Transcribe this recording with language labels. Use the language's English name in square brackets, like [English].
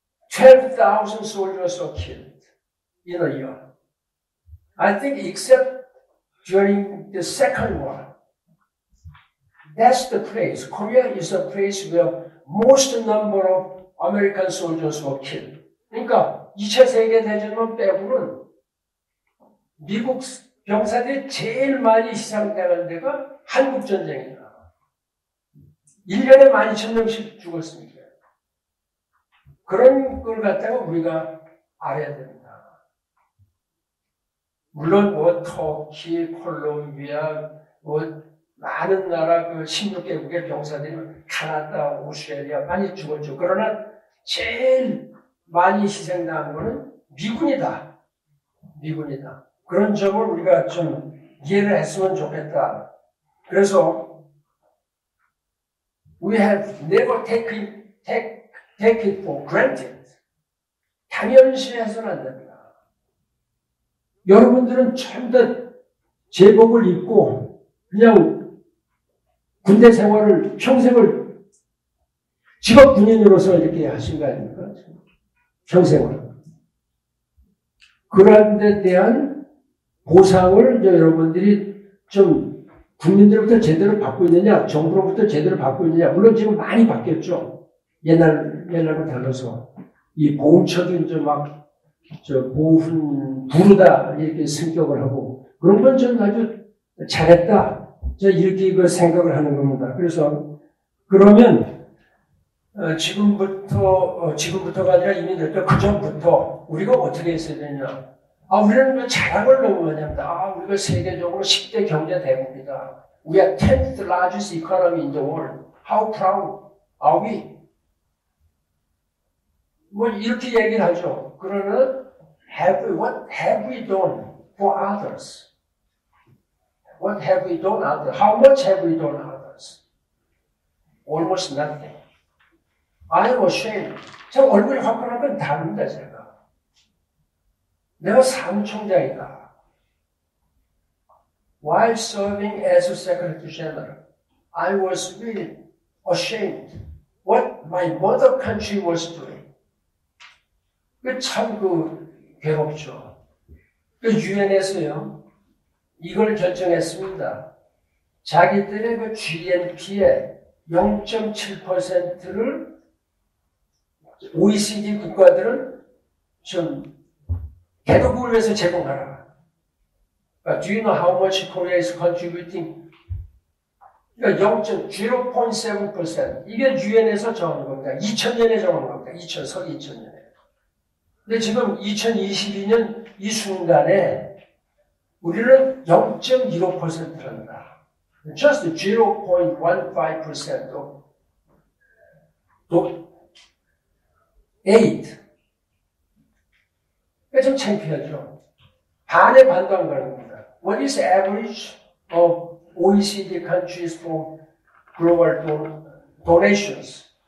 [English] 12,000 soldiers were killed in a year. I think except during the Second War, that's the place. Korea is a place where most number of American soldiers were killed. [Korean] 그러니까 2차 세계대전만 빼고는 미국 병사들이 제일 많이 희생당한 데가 한국전쟁이다. 1년에 12,000명씩 죽었습니다. 그런 걸 갖다가 우리가 알아야 됩니다. 물론 터키, 콜롬비아, 많은 나라 16개국의 병사들이 캐나다, 오스트레일리아 많이 죽었죠. 그러나 제일 많이 희생당한 것은 미군이다. 미군이다. 그런 점을 우리가 좀 이해를 했으면 좋겠다. 그래서 [English] we have never take it for granted. [Korean] 당연시해서는 안 됩니다. 여러분들은 전부 다 제복을 입고 그냥 군대 생활을 평생을 직업 군인으로서 이렇게 하신 거 아닙니까? 평생을. 그런 데 대한 보상을 이제 여러분들이 좀 국민들부터 제대로 받고 있느냐, 정부로부터 제대로 받고 있느냐. 물론 지금 많이 바뀌었죠. 옛날과 달라서. 이 보훈처도 이제 보훈, 부르다, 이렇게 승격을 하고. 그런 건 저는 아주 잘했다. 이렇게 생각을 하는 겁니다. 그래서 그러면 지금부터가 아니라 이미 그 전부터 우리가 어떻게 했어야 되냐? 우리는 자랑을 너무 많이 합니다. 우리가 세계적으로 10대 경제 대국이다. [English] We are 10th largest economy in the world. How proud are we? [Korean] 뭐 이렇게 얘기를 하죠. 그러나 [English] what have we done for others? What have we done others? How much have we done others? Almost nothing. I am ashamed. [Korean] 제가 얼굴이 화끈한 건 다릅니다, 제가. 내가 사무총장이다. [English] While serving as a Secretary General, I was really ashamed what my mother country was doing. [Korean] 참 괴롭죠. 유엔에서요, 이걸 결정했습니다. 자기들의 GNP의 0.7%를 OECD 국가들은 좀 개도국을 위해서 제공하라. [English] Do you know how much Korea is contributing? [Korean] 그러니까 0.7%. 이게 유엔에서 정한 겁니다. 2000년에 정한 겁니다. 서기 2000년에. 근데 지금 2022년 이 순간에 우리는 0.15%란다. [English] Just 0.15% of 8. [Korean] 좀 창피하죠. 반의 반도 안 가는 겁니다. [English] What is the average of OECD countries for global donations?